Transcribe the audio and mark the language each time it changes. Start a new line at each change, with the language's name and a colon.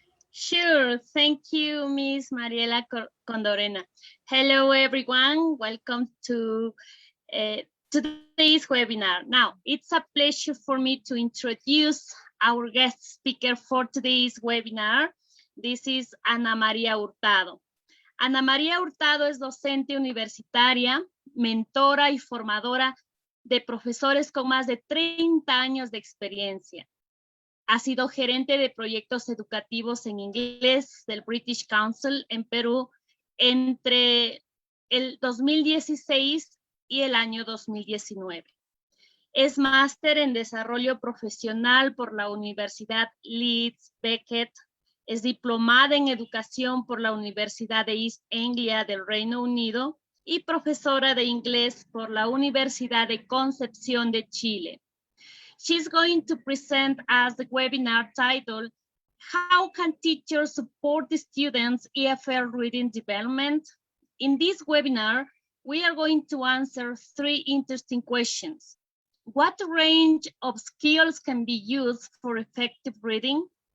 English: Sure, thank you, Miss Mariela Condorena. Hello, everyone. Welcome to today's webinar. Now, it's a pleasure for me to introduce our guest speaker for today's webinar. This is Ana María Hurtado.
Spanish: Ana María Hurtado es docente universitaria, mentora y formadora de profesores con más de 30 años de experiencia. Ha sido gerente de proyectos educativos en inglés del British Council en Perú entre el 2016 y el año 2019. Es máster en desarrollo profesional por la Universidad Leeds Beckett. Es diplomada en educación por la Universidad de East Anglia del Reino Unido y profesora de inglés por la Universidad de Concepción de Chile.
English: She's going to present us the webinar titled, How Can Teachers Support the Students' EFL Reading Development? In this webinar, we are going to answer 3 interesting questions. What range of skills can be used for effective reading?